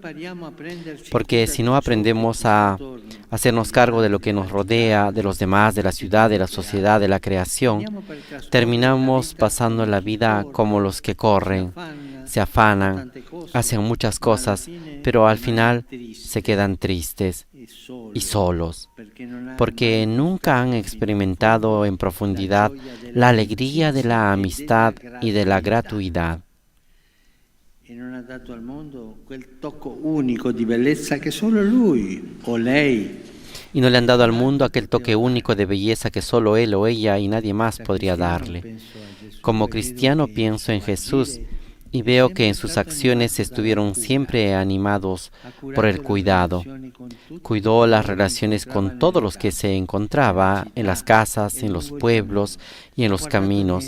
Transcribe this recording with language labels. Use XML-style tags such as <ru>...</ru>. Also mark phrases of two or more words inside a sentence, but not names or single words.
<es>Porque si no aprendemos a hacernos cargo de lo que nos rodea, de los demás, de la ciudad, de la sociedad, de la creación, terminamos pasando la vida como los que corren, se afanan, hacen muchas cosas, pero al final se quedan tristes y solos, porque nunca han experimentado en profundidad la alegría de la amistad y de la gratuidad.</es> <it>E non ha dato al mondo quel tocco único di bellezza che solo lui o lei.</it> <es>Y no le han dado al mundo aquel toque único de belleza que solo él o ella y nadie más podría darle. Como cristiano pienso en Jesús y veo que en sus acciones estuvieron siempre animados por el cuidado. Cuidó las relaciones con todos los que se encontraba en las casas, en los pueblos y en los caminos.</es>